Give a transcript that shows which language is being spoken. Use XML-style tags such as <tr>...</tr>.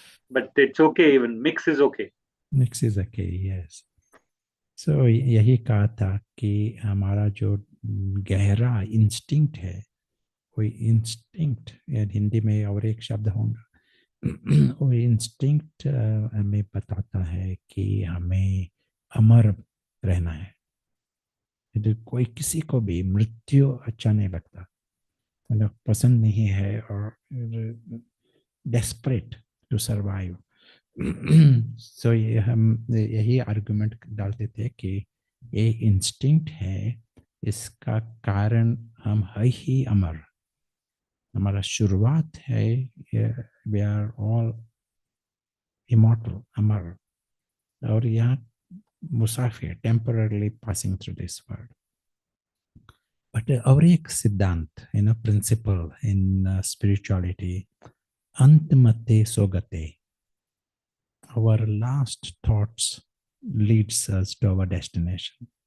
<en>But it's okay, even mix is okay. Mix is okay, yes. So</en> <hi>यही कहा था कि हमारा जो गहरा इंस्टिंक्ट है, कोई इंस्टिंक्ट हिंदी में और एक शब्द होगा, वो इंस्टिंक्ट हमें बताता है कि हमें अमर रहना है. कोई किसी को भी मृत्यु अच्छा नहीं लगता, मतलब पसंद नहीं है, और</hi> <en>Desperate to survive.</en> <hi>सो हम यही आर्गुमेंट डालते थे कि ये इंस्टिंक्ट है, इसका कारण हम है ही अमर. हमारा शुरुआत है,</hi> <en>we are all immortal,</en> <hi>अमर, और यहाँ मुसाफिर,</hi> <en>Temporarily passing through this world.</en> <hi>But और एक सिद्धांत,</hi> <en>principle in spirituality,</en> <hi>अंतमते सोगते.</hi> <en>Our last thoughts leads us to our destination.</en>